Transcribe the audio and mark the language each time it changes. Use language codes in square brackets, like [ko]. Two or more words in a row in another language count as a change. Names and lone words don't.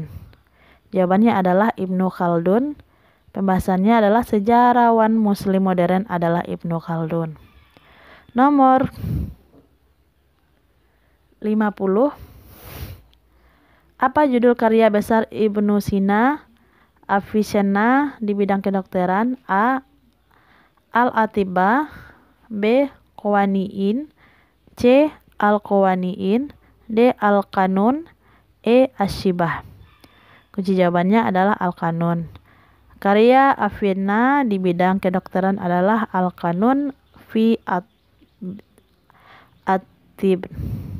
[id] Jawabannya adalah Ibnu Khaldun. Pembahasannya adalah sejarawan Muslim modern adalah Ibnu Khaldun. Nomor 50. Apa judul karya besar Ibnu Sina Avicenna di bidang kedokteran? A. Al-Atibah, B. Qawaniin, C. Al-Qawaniin, D. Al-Qanun, E. Asyibah. Kunci jawabannya adalah Al-Qanun. Karya Avicenna di bidang kedokteran adalah Al-Qanun fi at-tib.